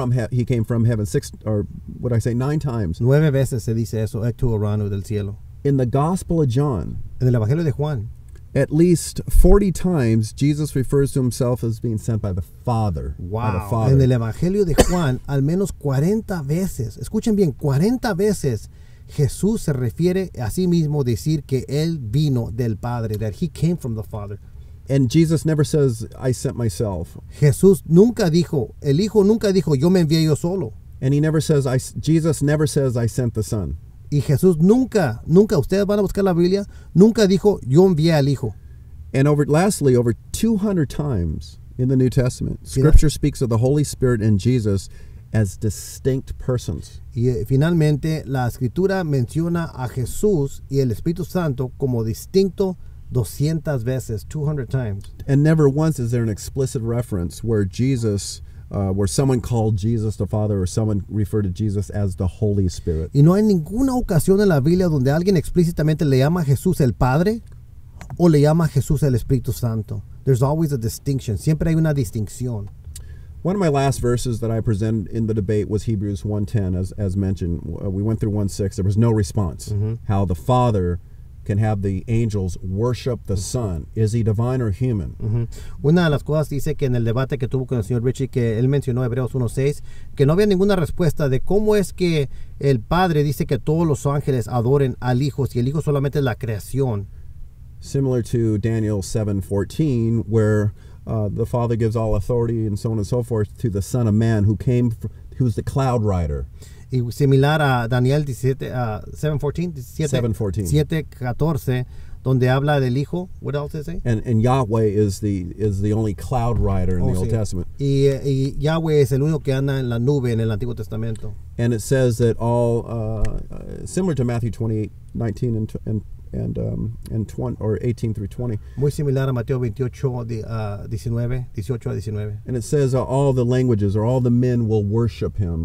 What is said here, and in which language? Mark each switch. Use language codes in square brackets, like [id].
[en] He came from heaven 9 times. [es] 9 veces se dice eso, ectu urano, del cielo. [en] In the Gospel of John, [es] en el Evangelio de Juan, [en] at least 40 times Jesus refers to himself as being sent by the Father. Wow. By the Father. [es] En el Evangelio de Juan, al menos 40 veces, escuchen bien, 40 veces Jesús se refiere a sí mismo decir que él vino del Padre, [en] that he came from the Father. And Jesus never says, I sent myself. [es] Jesús nunca dijo, el Hijo nunca dijo, yo me envié yo solo. [en] And Jesus never says, I sent the Son. [es] Y Jesús nunca, ustedes van a buscar la Biblia, nunca dijo, yo envié al Hijo. [en] And lastly, over 200 times in the New Testament, Scripture speaks of the Holy Spirit and Jesus as distinct persons. [es] Y finalmente, la Escritura menciona a Jesús y el Espíritu Santo como distinto 200 veces, [en] 200 times. And never once is there an explicit reference where where someone called Jesus the Father, or someone referred to Jesus as the Holy Spirit. [es] Y no hay ninguna ocasión en la Biblia donde alguien explícitamente le llama a Jesús el Padre o le llama a Jesús el Espíritu Santo. [en] There's always a distinction. [es] Siempre hay una distinción. [en] One of my last verses that I presented in the debate was Hebrews 1:10, as mentioned. We went through 1:6. There was no response. How the Father can have the angels worship the Son. Is he divine or human? [es] Una de las cosas dice que en el debate que tuvo con el señor Ritchie, que él mencionó Hebreos 1:6, que no había ninguna respuesta de cómo es que el Padre dice que todos los ángeles adoren al Hijo, si el Hijo solamente es la creación. [en] Similar to Daniel 7:14, where the Father gives all authority and so on and so forth to the Son of Man, who's the cloud rider. [es] Y similar a Daniel 7:14, donde habla del Hijo. [en] What else does it say? And Yahweh is the only cloud rider in the Old Testament. [es] Y Yahweh es el único que anda en la nube en el Antiguo Testamento. [en] And it says that all similar to Matthew 28:19 and 20, or 18 through 20. [es] Muy similar a Mateo 18 a 19. [en] And it says all the languages, or all the men will worship him.